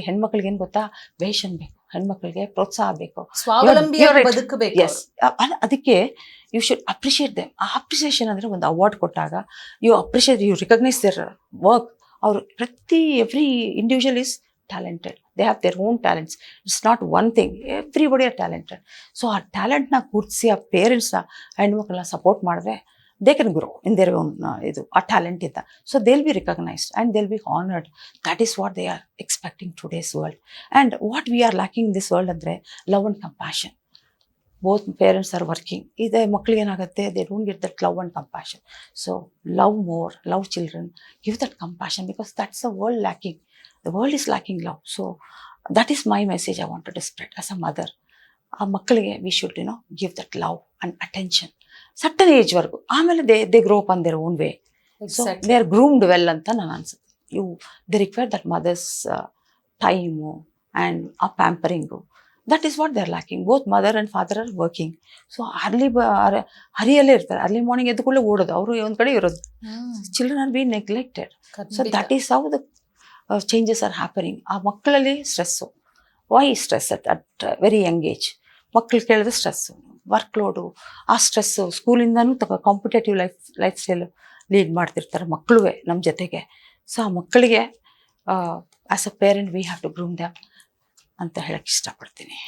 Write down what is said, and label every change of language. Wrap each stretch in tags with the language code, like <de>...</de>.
<kn>ಹೆಣ್ಮಕ್ಳಿಗೆ ಏನು ಗೊತ್ತಾ, ವೇಷನ್ ಬೇಕು, ಹೆಣ್ಮಕ್ಳಿಗೆ ಪ್ರೋತ್ಸಾಹ ಬೇಕು, ಸ್ವಾವಲಂಬಿಯಾಗಿ ಬದುಕಬೇಕು.</kn> <en>yes,</en> <kn>ಅದಕ್ಕೆ</kn> <en>You should appreciate them.</en> <kn>ಆ ಅಪ್ರಿಸಿಯೇಷನ್ ಅಂದರೆ ಒಂದು ಅವಾರ್ಡ್ ಕೊಟ್ಟಾಗ</kn> <en>You appreciate, you recognise their work. ಅವರು every individual is talented. They have their own talents. It's not one thing. Everybody are talented.</en> <kn>So ಆ ಟ್ಯಾಲೆಂಟ್ನ ಗುರ್ತಿಸಿ ಆ ಪೇರೆಂಟ್ಸ್ನ, ಹೆಣ್ಮಕ್ಳನ್ನ ಸಪೋರ್ಟ್ ಮಾಡಿದ್ರೆ</kn> <en>they can grow in their own</en> <kn>ಆ talent ಇಂದ.</kn> <en>So they'll be recognized and they'll be honored. That is what they are expecting today's world. And what we are lacking in this world ಅಂದರೆ love and compassion. Both parents are working.</en> <kn>ಇದೇ ಮಕ್ಳಿಗೆ ಏನಾಗುತ್ತೆ,</kn> <en>they don't get that love and compassion. So love more, love children, give that compassion, because that's the world lacking. The world is lacking love. So that is my message I wanted to spread as a mother.</en> <kn>ಆ ಮಕ್ಕಳಿಗೆ</kn> <en>we should, you know, give that love and attention. Certain age ವರೆಗೂ. ಆಮೇಲೆ they grow up on their own way. So they are groomed well</en> <kn>ಅಂತ ನಾನು ಅನ್ಸುತ್ತೆ.</kn> <en>They require that mother's time and a pampering. That is what they are lacking. Both mother and father are working.</en> <kn>So ಹರಿಯಲ್ಲೇ ಇರ್ತಾರೆ.</kn> <en>early morning</en> <kn>ಎದ್ದು ಕೂಡಲೇ ಓಡೋದು, ಅವರು ಒಂದು ಕಡೆ ಇರೋದು.</kn> <en>Children are being neglected. So that is how the changes are happening.</en> <kn>ಆ ಮಕ್ಕಳಲ್ಲಿ stress.</kn> <en>Why stress at very young age?</en> <kn>ಮಕ್ಕಳು ಕೇಳಿದ್ರೆ ಸ್ಟ್ರೆಸ್ಸು, ವರ್ಕ್ ಲೋಡು, ಆ stress ಸ್ಕೂಲಿಂದನೂ competitive life style lead ಮಾಡ್ತಿರ್ತಾರೆ ಮಕ್ಕಳು ನಮ್ಮ ಜೊತೆಗೆ. ಸೊ ಆ ಮಕ್ಕಳಿಗೆ</kn> <en>as a parent we have to groom them</en> <kn>ಅಂತ ಹೇಳಕ್ಕೆ ಇಷ್ಟಪಡ್ತೀನಿ.</kn>